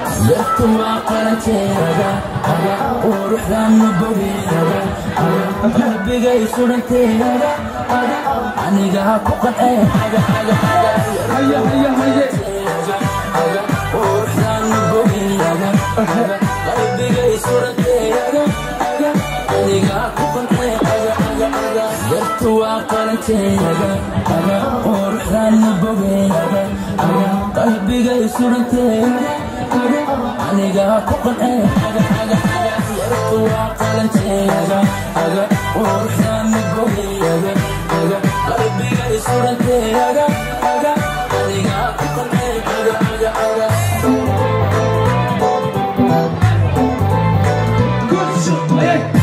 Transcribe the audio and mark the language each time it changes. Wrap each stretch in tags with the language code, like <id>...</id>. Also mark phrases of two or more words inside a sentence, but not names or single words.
<so>Dadku waa qalanteeda, aga, quruxdan ma bogeeda, aga, qalbigay suranteeda, aga, aniga ku qancee, aga, aga, aga. Haye, haye, haye. Aga, quruxdan ma bogeeda, aga, qalbigay suranteeda, aga, aniga ku qancee, aga, aga, aga. Dadku waa qalanteeda, aga, quruxdan ma bogeeda, aga, qalbigay suranteeda, aga, aniga ku qancee, aga, aga, aga. Dadku waa qalanteeda, aga, quruxdan ma bogeeda, aga, qalbigay suranteeda, aga, aniga ku qancee, aga, aga, aga.</so> <en>Good shot,</en> <so>haye.</so>